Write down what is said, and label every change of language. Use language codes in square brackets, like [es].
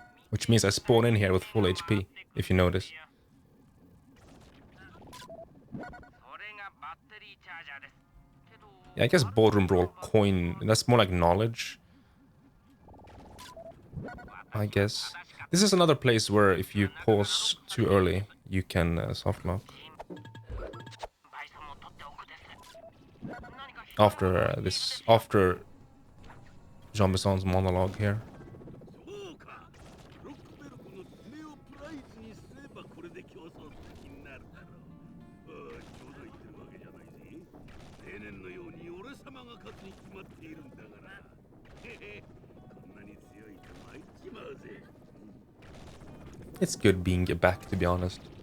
[en] Which means I spawn in here with full HP, if you notice. [ja] それがバッテリーチャージャーですけど [en] Yeah, I guess Boardroom Brawl coin, that's more like knowledge. I guess. This is another place where if you pause too early, you can soft lock. [ja] バイソンも取っておくです何か [en] After Jean Besson's monologue here. [ja] そうかクロックベルクの爪をプライズにすればこれで競争する気になるだろうああ冗談言ってるわけじゃないぜ例年のように俺様が勝つに決まっているんだからへへこんなに強いと参っちまうぜ [en] It's good being back, to be honest.